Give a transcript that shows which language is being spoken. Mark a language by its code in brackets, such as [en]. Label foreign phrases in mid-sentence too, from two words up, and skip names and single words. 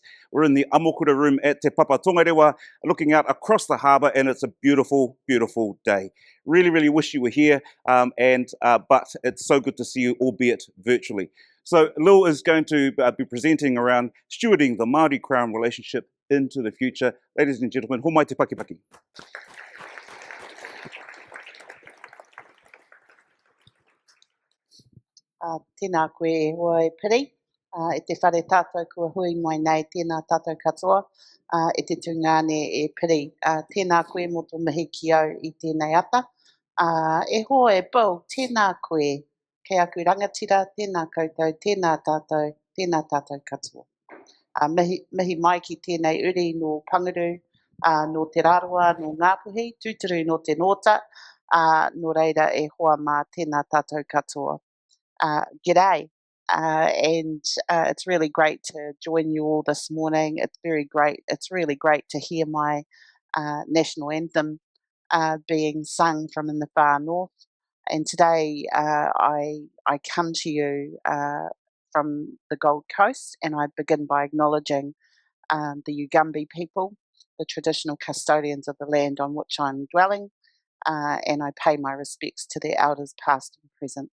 [en] We're in the Amokura room at Te Papa Tongarewa, looking out across the harbour, and it's a beautiful, beautiful day. Really, really wish you were here, but it's so good to see you, albeit virtually. So Lil is going to be presenting around stewarding the Māori Crown relationship into the future. Ladies and gentlemen, [mi] ho mai te paki paki. Tēnā koe hoi piri, e te whare tātou kua hui mai nei tēnā tātou katoa, e te tūngāne e piri. Tēnā koe mō tō mihi ki au I tēnei ata. E hoa e pau, tēnā koe, kei aku rangatira, tēnā koutou, tēnā tātou katoa. Mihi mai ki tēnei uri no Panguru, no Te Rārua, no Ngāpuhi, tūturu no Te Nota, no reira e hoa mā tēnā tātou katoa. [en] G'day, and it's really great to join you all this morning. It's really great to hear my national anthem being sung from in the far north. And today I come to you from the Gold Coast, and I begin by acknowledging the Yugambeh people, the traditional custodians of the land on which I'm dwelling, and I pay my respects to their elders past and present.